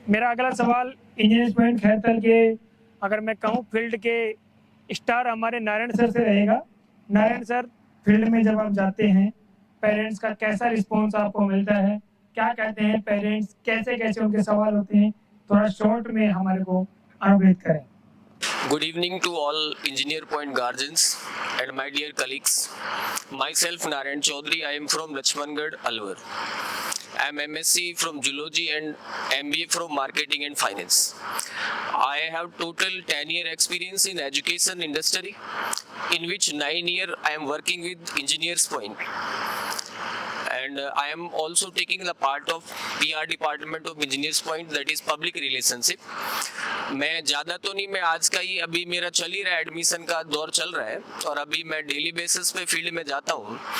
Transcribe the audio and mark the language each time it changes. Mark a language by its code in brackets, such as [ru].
[hi] मेरा अगला सवाल इंजीनियर पॉइंट खैरतल के, अगर मैं कहूँ फील्ड के स्टार हमारे नारायण सर से रहेगा। नारायण सर, फील्ड में जब आप जाते हैं पेरेंट्स का कैसा रिस्पॉन्स आपको मिलता है, क्या कहते हैं पेरेंट्स, कैसे कैसे उनके सवाल होते हैं, थोड़ा शॉर्ट में हमारे को अवगत करें। [en] Good evening to all Engineer Point guardians and my dear colleagues. Myself Narayan Chaudhary, I am from Lachmangarh, Alwar. I am MSc from Zoology and MBA from Marketing and Finance. I have total 10-year experience in education industry, in which 9 years I am working with Engineers Point. And I am also taking the part of PR department of Engineers Point, that is public relationship. [hi] मैं ज़्यादा तो नहीं, मैं आज का ही, अभी मेरा चल ही रहा है, एडमिशन का दौर चल रहा है और अभी मैं डेली बेसिस पे फील्ड में जाता हूँ।